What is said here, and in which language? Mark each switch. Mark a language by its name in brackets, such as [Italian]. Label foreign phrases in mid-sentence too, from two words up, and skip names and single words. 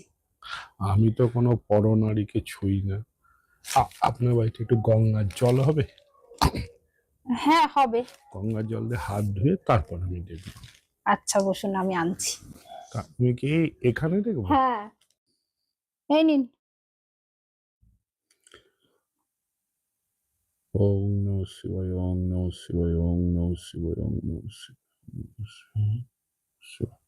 [Bangla] আমি তো কোনো পরনারীকে ছুঁই না। আপনার বাড়িতে একটু গঙ্গার জল হবে? হ্যাঁ, হবে। গঙ্গার জল দিয়ে হাত ধুয়ে তারপর আমি দেখবো। আচ্ছা, বসুন, আমি আনছি। আপনি কি এখানে দেখবো? হ্যাঁ, এই নিন। [Sanskrit] ওং নমঃ শিবায়, ওং নমঃ শিবায়, ওং নমঃ শিবায়, ওং নমঃ শিবায়।